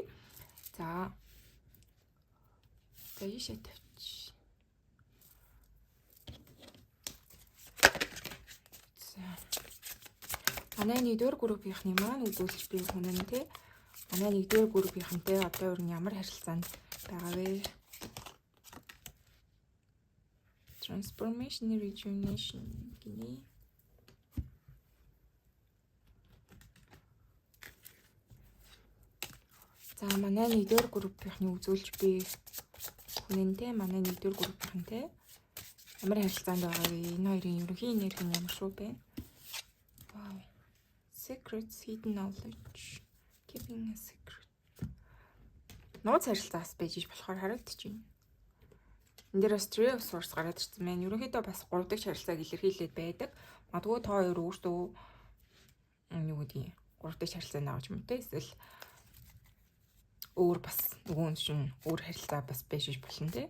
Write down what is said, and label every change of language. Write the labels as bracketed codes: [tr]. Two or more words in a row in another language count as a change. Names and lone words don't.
[mn] За ийшээ тавьчих. За манай 1-р группийнхны маань үзүүлж буй хүн нь те манай 1-р группийнхантай одоо ер нь ямар харилцаанд байгаа вэ? [en] Transformation rejuvenation гинэ. [mn] За манай 1-р группийнхны үзүүлж буй хүн нь те манай 1-р группийнхантай ямар харилцаанд байгаа вэ? Энэ хоёрын ерөнхий энерги нь ямар шүү бэ? Wow. [en] Secrets, hidden knowledge, keeping a secret. [mn] Нууц харилцаас байж болохоор харагдаж байна. Энд дээр бас Tree of Swords гараад ирсэн байна. Ерөнхийдөө бас 3 дахь харилцааг илэрхийлээд байдаг. Магадгүй та хоёр өөртөө юу гэдгийг 3 дахь харилцаанд авч юм те эсвэл өөр бас нөгөө чинь өөр харилцаа бас байж болно те.